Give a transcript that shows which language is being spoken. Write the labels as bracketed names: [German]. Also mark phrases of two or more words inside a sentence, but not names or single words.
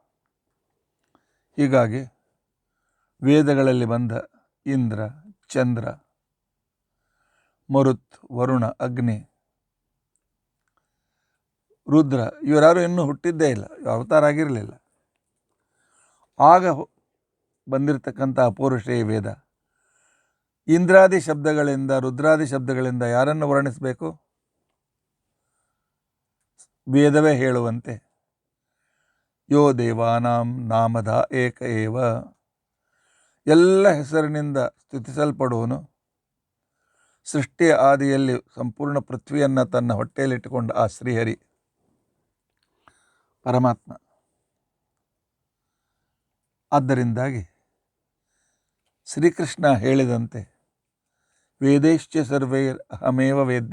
[Kannada] ಹೀಗಾಗಿ ವೇದಗಳಲ್ಲಿ ಬಂದ ಇಂದ್ರ, ಚಂದ್ರ, ಮರುತ್, ವರುಣ, ಅಗ್ನಿ, ರುದ್ರ ಇವರಾರು ಇನ್ನೂ ಹುಟ್ಟಿದ್ದೇ ಇಲ್ಲ, ಅವತಾರ ಆಗಿರಲಿಲ್ಲ. ಆಗ ಬಂದಿರತಕ್ಕಂಥ ಅಪೌರುಷೇಯ ವೇದ ಇಂದ್ರಾದಿ ಶಬ್ದಗಳಿಂದ, ರುದ್ರಾದಿ ಶಬ್ದಗಳಿಂದ ಯಾರನ್ನು ವರ್ಣಿಸಬೇಕು? ವೇದವೇ ಹೇಳುವಂತೆ [Sanskrit] ಯೋ ದೇವಾನಾಂ ನಾಮಧ ಏಕ ಏವ, [Kannada] ಎಲ್ಲ ಹೆಸರಿನಿಂದ ಸ್ತುತಿಸಲ್ಪಡುವನು. ಸೃಷ್ಟಿಯ ಆದಿಯಲ್ಲಿ ಸಂಪೂರ್ಣ ಪೃಥ್ವಿಯನ್ನು ತನ್ನ ಹೊಟ್ಟೆಯಲ್ಲಿಟ್ಟುಕೊಂಡ ಆ ಶ್ರೀಹರಿ ಪರಮಾತ್ಮ. ಆದ್ದರಿಂದಾಗಿ ಶ್ರೀಕೃಷ್ಣ ಹೇಳಿದಂತೆ [Sanskrit] ವೇದೈಶ್ಚ ಸರ್ವೈರ್ ಅಹಮೇವ ವೇದ್ಯ,